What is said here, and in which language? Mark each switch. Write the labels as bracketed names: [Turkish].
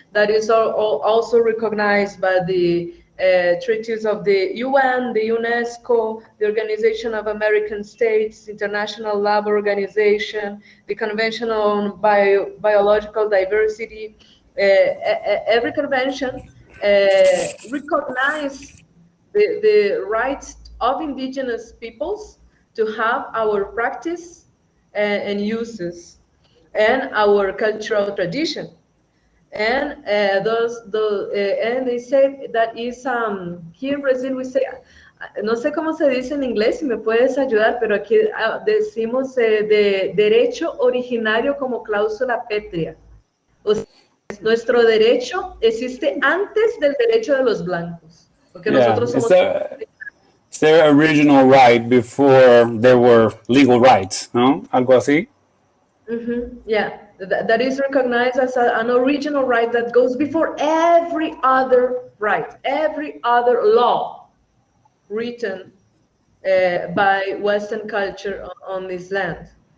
[English] That is also recognized by the treaties of the UN, the UNESCO, the Organization of American States, International Lab Organization, the Convention on Biological Diversity. Every convention recognizes the rights of indigenous peoples to have our practice and uses and our cultural tradition. And and they say that is here in Brazil we say, [Spanish] no sé cómo se dice en inglés, si me puedes ayudar, pero aquí decimos de derecho originario como cláusula pétrea. O sea, nuestro derecho existe antes del derecho de los blancos, porque nosotros somos. [English] It's their original right before there were legal rights, no? [Spanish] Algo así? [English] Yeah, that is recognized as an original right that goes before every other right, every other law written by Western culture on this land.